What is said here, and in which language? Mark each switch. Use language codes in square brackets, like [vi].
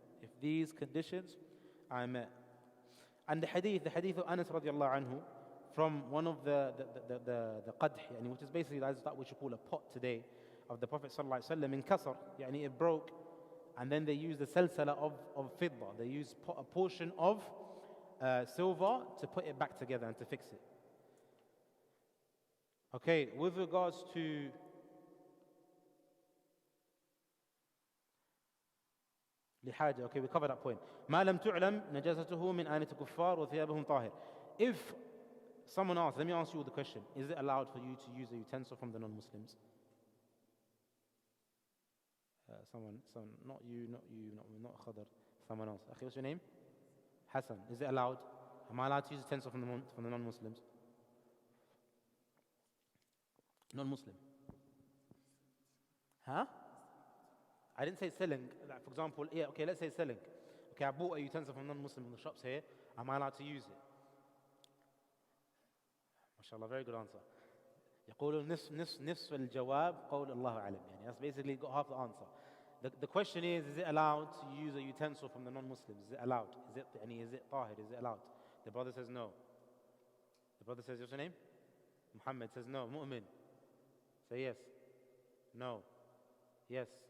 [en] If these conditions are met. And the hadith of Anas radiallahu anhu, from one of the qadh, which is basically that which you call a pot today, of the Prophet sallallahu alaihi wasallam, in Kasar, it broke, and then they used the salsala of fidda. They used a portion of silver to put it back together and to fix it. Okay, with regards to لحاجة, okay, we covered that point. [ar] ما لم تعلم نجاسته من آنية الكفار وثيابهم طاهر. [en] If someone asks, let me ask you the question, is it allowed for you to use a utensil from the non-Muslims? Someone, not you, not Khadr, someone else. Akhi, what's your name? Hassan. Is it allowed? Am I allowed to use a utensil from the non-Muslims? Non-Muslim. Huh? I didn't say selling. Like for example, okay, let's say selling. Okay, I bought a utensil from non-Muslim in the shops here. Am I allowed to use it? MashaAllah, very good answer. [ar] يقولون نصف الجواب قول الله أعلم. [en] That's basically got half the answer. The question is it allowed to use a utensil from the non-Muslims? Is it allowed? Is it tahir? Is it allowed? The brother says no. The brother says, what's your name? Muhammad says no. Mu'min. Say yes. No. Yes.